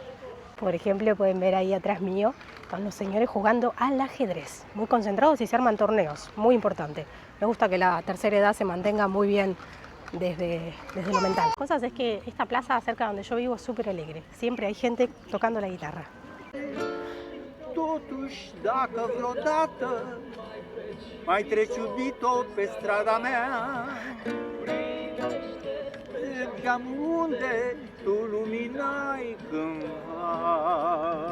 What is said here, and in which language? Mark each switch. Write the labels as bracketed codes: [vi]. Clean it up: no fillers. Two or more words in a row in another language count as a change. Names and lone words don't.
[es] Por ejemplo, pueden ver ahí atrás mío, están los señores jugando al ajedrez, muy concentrados, y se arman torneos, muy importante. Me gusta que la tercera edad se mantenga muy bien desde lo mental. Cosas es que esta plaza cerca donde yo vivo es súper alegre, siempre hay gente tocando la guitarra. [ro] Totuși, dacă vreodată mai treci iubito pe strada mea, mergeam unde tu luminai cândva.